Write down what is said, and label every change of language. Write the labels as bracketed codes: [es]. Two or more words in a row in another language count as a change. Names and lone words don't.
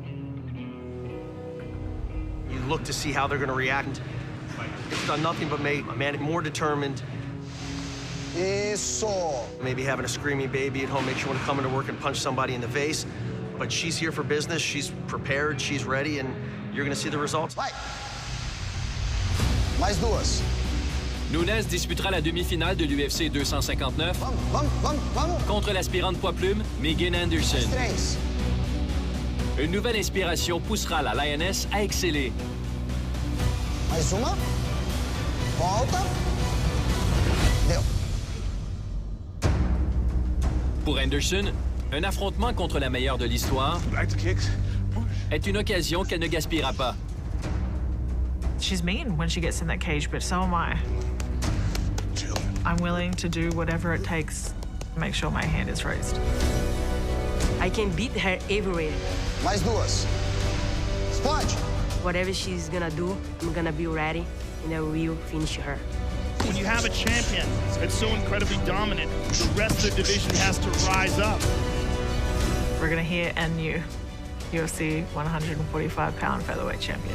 [en] You look to see how they're gonna react. It's done nothing but make a man more determined. Eso. Maybe having a screaming baby at home makes you want to come into work and punch somebody in the face. But she's here for business, she's prepared, she's ready, and you're gonna see the results. [pt] Vai. Mais duas. [fr] Nunes disputera la demi-finale de l'UFC 259 contre l'aspirante poids plume Megan Anderson. Une nouvelle inspiration poussera la Lioness à exceller. [pt] Mais uma. Volta. Deu. [fr] Pour Anderson, un affrontement contre la meilleure de l'histoire est une occasion qu'elle ne gaspillera pas. [en] She's mean when she gets in that cage, but so am I. I'm willing to do whatever it takes to make sure my hand is raised. I can beat her everywhere. [pt] Mais duas. Explode. [en] Whatever she's gonna do, I'm gonna be ready, and I will finish her. When you have a champion that's so incredibly dominant, the rest of the division has to rise up. We're gonna hear a new UFC 145-pound featherweight champion.